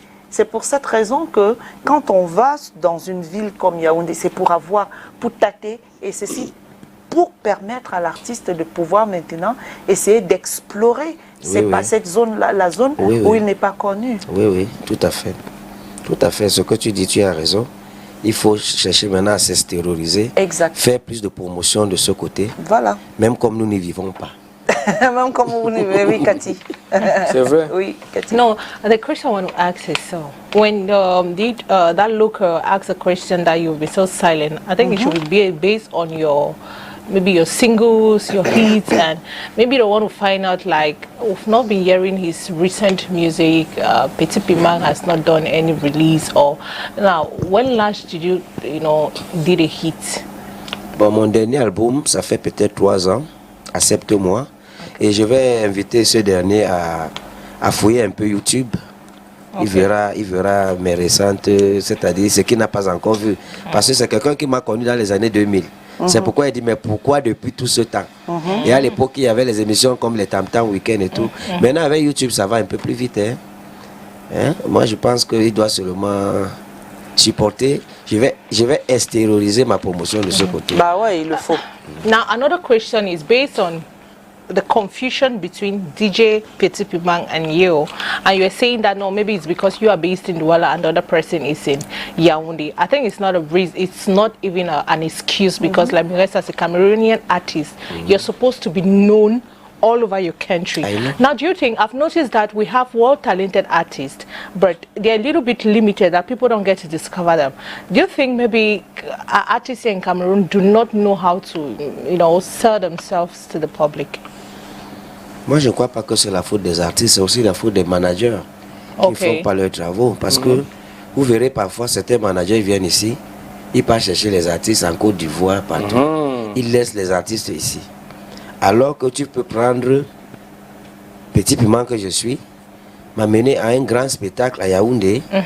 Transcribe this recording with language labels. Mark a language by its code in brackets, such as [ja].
[fr] C'est pour cette raison que quand on va dans une ville comme Yaoundé, c'est pour tâter, et ceci pour permettre à l'artiste de pouvoir maintenant essayer d'explorer cette zone-là, la zone où il n'est pas connu. Oui, oui, tout à fait. Tout à fait. Ce que tu dis, tu as raison. Il faut chercher maintenant à s'extérioriser, faire plus de promotion de ce côté. Voilà. Même comme nous n'y vivons pas. Même comme vous n'y vivez, oui, Cathy. C'est vrai. Oui, Cathy. [en] No, the question I want to ask is so when that looker asks a question that you'll be so silent, I think it should be based on maybe your singles, your hits, and maybe they want to find out, like, we've not been hearing his recent music. Petit Piment has not done any release. Or now, when last did you did a hit? [fr] Bon, mon dernier album, ça fait peut-être 3 ans, Accepte-moi, et je vais inviter ce dernier à fouiller un peu YouTube. Il verra mes récentes, c'est-à-dire ce qu'il n'a pas encore vu, parce que c'est quelqu'un qui m'a connu dans les années 2000. C'est pourquoi il dit, mais pourquoi depuis tout ce temps? Et à l'époque, il y avait les émissions comme les Tam Tam Week-end et tout. Maintenant, avec YouTube, ça va un peu plus vite. Moi, je pense qu'il doit seulement supporter. Je vais extérioriser ma promotion de ce côté. Bah ouais, il le faut. [en] Now, another question is based on the confusion between DJ Petit Pimang and you, and you're saying that no, maybe it's because you are based in Douala and the other person is in Yaoundé. I think it's not a reason. It's not even an excuse, because like as a Cameroonian artist, you're supposed to be known all over your country. Now, do you think, I've noticed that we have well-talented artists, but they're a little bit limited, that people don't get to discover them. Do you think maybe artists in Cameroon do not know how to, sell themselves to the public? [fr] Moi, je ne crois pas que c'est la faute des artistes, c'est aussi la faute des managers qui ne font pas leurs travaux. Parce que vous verrez parfois, certains managers viennent ici, ils partent chercher les artistes en Côte d'Ivoire, partout. Ils laissent les artistes ici. Alors que tu peux prendre Petit Piment que je suis, m'amener à un grand spectacle à Yaoundé,